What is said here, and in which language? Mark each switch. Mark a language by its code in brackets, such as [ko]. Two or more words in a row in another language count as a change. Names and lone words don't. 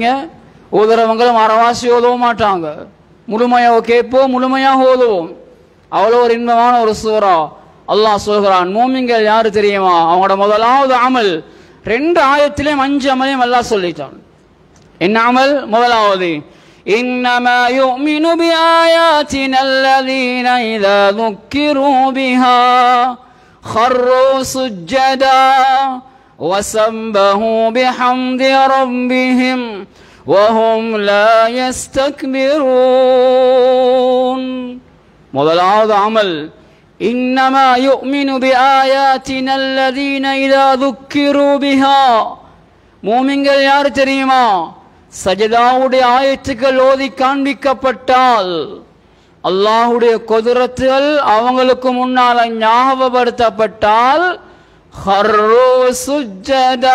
[ta] ஓதுறவங்களும் அறவாசி ஓதவும் மாட்டாங்க. முழுமையாக கேட்போம், முழுமையாக ஓதுவோம். அவ்வளோ ஒரு இன்பமான ஒரு சூரா. அல்லாஹ் சொல்கிறான், மூமின்கள் யாரு தெரியுமா? அவங்களோட முதலாவது அமல் 2 ஆயத்திலையும் 5 அமலையும் அல்லாஹ் சொல்லிட்டான். என்ன அமல்? முதலாவது, [ar] إنما يؤمن بآياتنا الذين إذا ذكروا بها خروا سجدا وسبحوا بحمد ربهم وهم لا يستكبرون. முதலாவது அமல் إنما يؤمن بآياتنا الذين إذا ذكروا بها. [ta] மூமின்கள் யார் தெரியுமா? சஜதாவுடைய ஆயத்துக்கள் ஓதி காண்பிக்கப்பட்டால் அல்லாஹ்வுடைய குதிரத்துகள் அவங்களுக்கு முன்னால் ஞாபகப்படுத்தப்பட்டால் [ar] خروا سجدا.